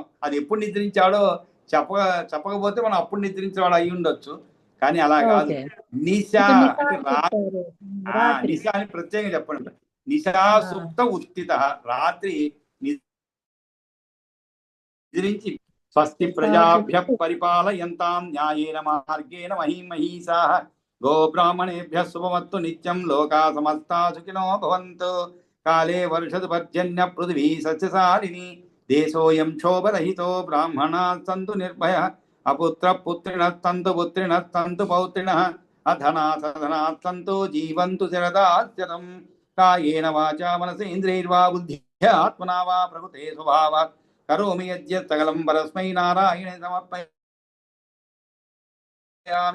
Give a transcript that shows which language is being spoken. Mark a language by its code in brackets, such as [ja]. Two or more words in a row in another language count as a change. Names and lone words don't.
[te] అది ఎప్పుడు నిద్రించాడో చెప్పకపోతే మనం అప్పుడు నిద్రించిన వాడు అయి ఉండొచ్చు, కానీ అలా కాదు. ఓకే. నిశ ఇక నిశా అంటే చెప్తారు. రాత్రి. నిశ అని ప్రత్యేకంగా చెప్పండి. [sa] నిశా సుప్త ఉత్తిత, [te] రాత్రి నిద్రించి [sa] స్వస్తి ప్రజాభ్య పరిపాలయంతాం న్యాయేన మార్గేణ మహీమహీసాః గోబ్రాహ్మణేభ్యः శుభమస్తు నిత్యం లోకా సమస్తా సుఖినో భవంతు. కాలే వర్షతు పర్జన్య పృథివీ సస్యశాలిని దేశోయం క్షోభరహితో బ్రాహ్మణాः సంతు నిర్భయः అపుత్ర పుత్రిణः సంతు పుత్రిణः సంతు పౌత్రిణः అధనా సధనాः సంతు జీవంతు శరదాశతం. కాయేన వాచా మనసేంద్రియైర్వా బుద్ధ్యా ఆత్మనా వా ప్రకృతే స్వభావాత్ కరోమి యద్యత్ సకలం పరస్మై నారాయణే సమర్పయామి.